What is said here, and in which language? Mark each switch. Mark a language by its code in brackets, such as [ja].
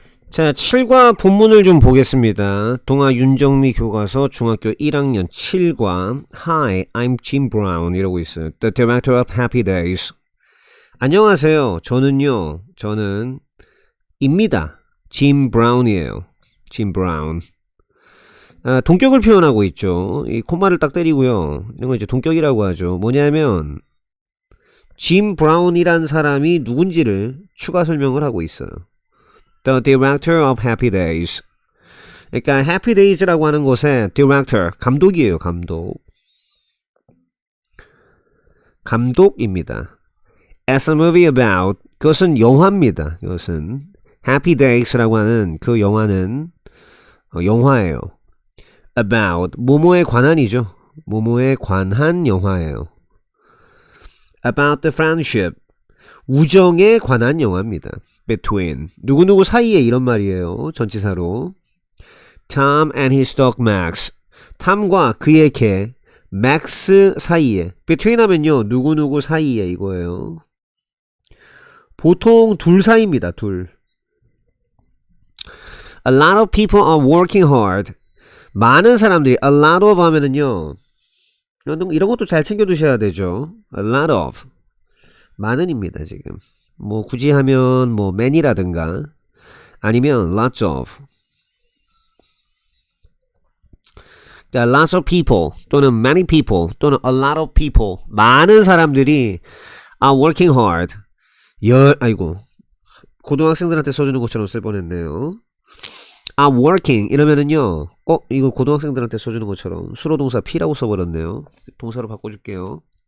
[ko] 자, 7과 본문을 좀 보겠습니다. 동아 윤정미 교과서 중학교 1학년 7과 [en] Hi, I'm Jim Brown [ko] 이러고 있어요. [en] The director of Happy Days. [ko] 안녕하세요. 저는 입니다. Jim Brown이에요. Jim Brown. 동격을 표현하고 있죠. 이 콤마를 딱 때리고요. 이런 거 이제 동격이라고 하죠. 뭐냐면 짐 브라운이란 사람이 누군지를 추가 설명을 하고 있어요. [en] The director of Happy Days. [ko] 그러니까 Happy Days라고 하는 곳에 director, 감독이에요. 감독입니다. [en] As a movie about, [ko] 그것은 영화입니다. 이것은 Happy Days라고 하는 그 영화는 영화예요. About, 뭐뭐에 관한이죠. 뭐뭐에 관한 영화예요. [en] About the friendship, [ko] 우정에 관한 영화입니다. Between, 누구누구 사이에 이런 말이에요. 전치사로. [en] Tom and his dog Max, [ko] 탐과 그의 개 Max 사이에. Between 하면요 누구누구 사이에 이거예요. 보통 둘 사이입니다. 둘. [en] A lot of people are working hard, [ko] 많은 사람들이. A lot of 하면은요 이런 것도 잘 챙겨 두셔야 되죠. A lot of, 많은입니다. 지금 뭐 굳이 하면 뭐 many라든가 아니면 lots of. [en] 그러니까 lots of people 또는 many people 또는 a lot of people, [ko] 많은 사람들이 [en] are working hard. [ko] 고등학생들한테 써주는 것처럼 쓸 뻔했네요. [en] are working [ko] 이러면은요 이거 고등학생들한테 써주는 것처럼 수로동사 P라고 써버렸네요. 동사로 바꿔줄게요.